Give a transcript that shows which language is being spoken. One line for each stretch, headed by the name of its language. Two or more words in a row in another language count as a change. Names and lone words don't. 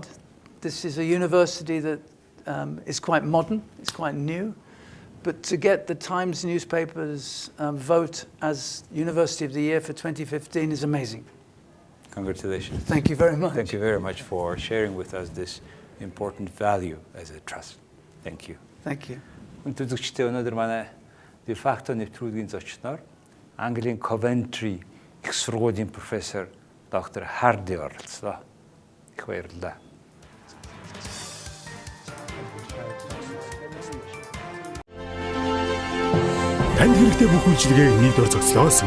English: This is a university that is quite modern, it's quite new. But to get the Times newspaper's vote as University of the Year for 2015 is amazing. Congratulations. Thank you very much. Thank you very much for sharing with us this important value as a trust. Thank you. Thank you.
Mongolian: Өнөөдөр өнөөдөр манай defacto нэвтрүүлгийн зочноор Английн Coventry их сургуулийн профессор доктор Харди оролцлоо. Их баярлалаа. Танд хэрэгтэй бүх үйлчилгээ нэг дор зогслоосон.